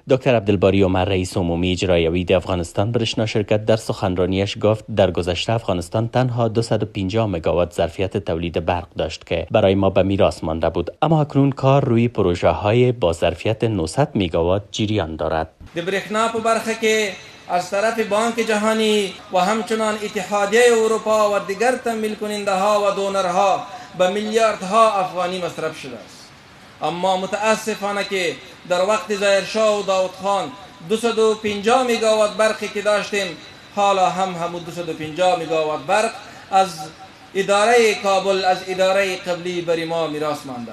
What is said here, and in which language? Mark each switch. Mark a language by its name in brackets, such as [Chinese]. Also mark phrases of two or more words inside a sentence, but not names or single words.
[Persian] دکتر عبدالباری عمر، رئیس عمومی اجرایی افغانستان برشنا شرکت، در سخنرانیش گفت در گذشته افغانستان تنها 250 مگاوات ظرفیت تولید برق داشت که برای ما به میراث مانده بود، اما اکنون کار روی پروژه های با ظرفیت 900 مگاوات جریان دارد. [Pashto] د برېښنا په برخه کې [Persian] از طرف بانک جهانی و همچنان اتحادیه اروپا و دیگر تمویل کننده ها و دونرها به میلیاردها افغانی مصرف شده است. اما متاسفانه که در وقت ظاهرشاه و داود خان 250 مگاوات برقی که داشتیم، حالا همون 250 مگاوات برق از اداره کابل، از اداره قبلی بر ما میراث مانده.